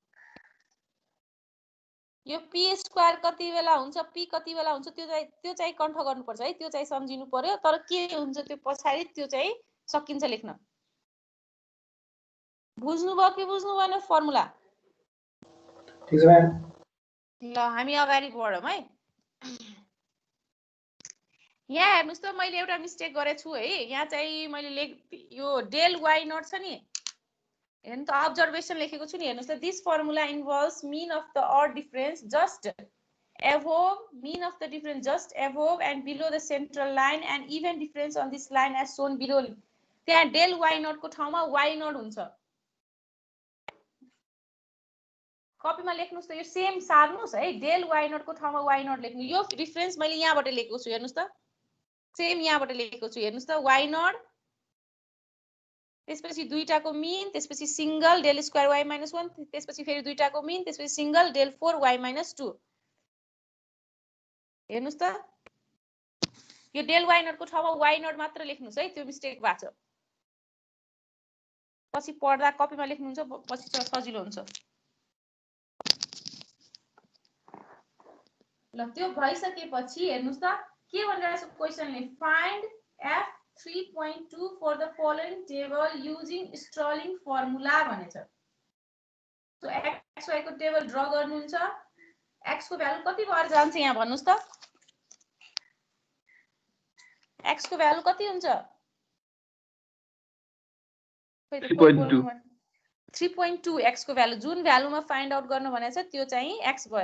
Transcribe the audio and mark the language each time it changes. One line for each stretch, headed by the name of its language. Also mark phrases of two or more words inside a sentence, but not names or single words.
Nepali: यो p स्क्वायर कति बेला हुन्छ p कति बेला हुन्छ त्यो चाहिँ कन्ठ गर्नु पर्छ है त्यो चाहिँ सम्झिनु पर्यो तर के हुन्छ त्यो पछाडी त्यो चाहिँ सकिन्छ लेख्न बुझ्नु भयो कि बुझ्नु भएन फर्मुला ठीक छ म्याम ल हामी अगाडि बढौं है यहाँ हेर्नुस् त मैले एउटा मिस्टेक गरेछु है यहाँ चाहिँ मैले यो
English: del y naught
Nepali: छ नि हेर्नु त observation लेखेको छु नि हेर्नुस् त
English: this formula involves mean of the odd difference just above and below the central line and even difference on this line as shown below
Nepali: त्यहाँ del y naught को ठाउँमा y naught हुन्छ कपीमा लेख्नुस् त यो सेम सार्नुस् है
English: del y naught
Nepali: को ठाउँमा y naught लेख्नु यो डिफरेन्स मैले यहाँबाट लेखेको छु हेर्नुस् त सेम यहाँबाट लेखेको छु हेर्नुस् त y naught त्यसपछि दुईटाको मिन त्यसपछि सिंगल
English: del square y minus 1
Nepali: त्यसपछि फेरि दुईटाको मिन त्यसपछि सिंगल
English: del 4 y minus 2
Nepali: हेर्नुस् त यो
English: del y naught
Nepali: को ठाउँमा y naught मात्र लेख्नुस् है त्यो मिस्टेक भएको छ पछि पढ्दा कपीमा लेख्नुहुन्छ पछि सजिलो हुन्छ। ल त्यो भइसकेपछि हेर्नुस् त के भनिरहेको छ क्वेशनले,
English: Find F3.2 for the following table using Stirling formula
Nepali: भनेछ। सो x y को टेबल ड्रा गर्नुहुन्छ, x को भ्यालु कति भएर जान्छ यहाँ भन्नुस् त, x को भ्यालु कति हुन्छ? 3.2 x को भ्यालु जुन भ्यालुमा फाइन्ड आउट गर्न भनेको छ त्यो चाहिँ x भयो।